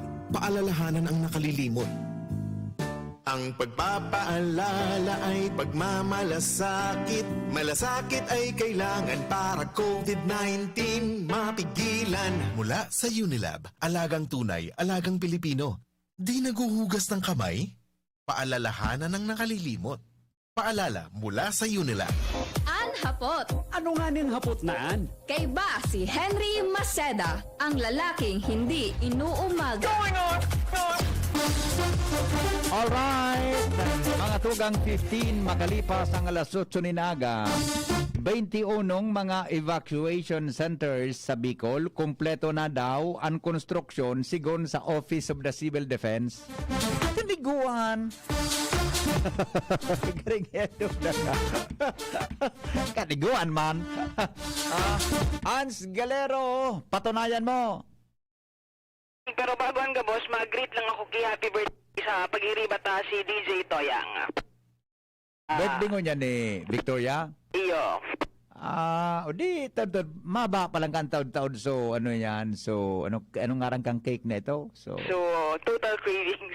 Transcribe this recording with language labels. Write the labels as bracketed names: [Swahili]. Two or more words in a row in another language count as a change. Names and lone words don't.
[Filipino] Paalalahanan ang nakalilimot. Ang pagpapaalala ay pagmamalasakit. Malasakit ay kailangan para COVID-19 mapigilan. Mula sa Unilab, alagang tunay, alagang Pilipino. Di naguhugas ng kamay? Paalalahanan ng nakalilimot. Paalala mula sa Unilab. [Bikol] Ang hapot. Ano nga ning hapot naan? [Filipino] Kay ba si Henry Maceda, ang lalaking hindi inuumaga. [Bikol] Alright, mga tugang 15 makalipas ang alas 8 ni Naga. 21 mga [English] evacuation centers [Bikol] sa Bicol, kumpleto na daw ang konstruksyon sigon sa Office of the Civil Defense. Kaniguan. Kaniguan man. [Filipino] Hans Galero, patunayan mo. [Bikol] Pero bago ang gabos, mag-greet lang ako kay [English] happy birthday [Bikol] sa paghiribat si DJ Toyang. Birthday mo niya ni Victoria? Iyo. O di, maba pa lang kang taon-taon. So, ano yan? So, anong ngarang kang cake na ito? So, [English] total cravings.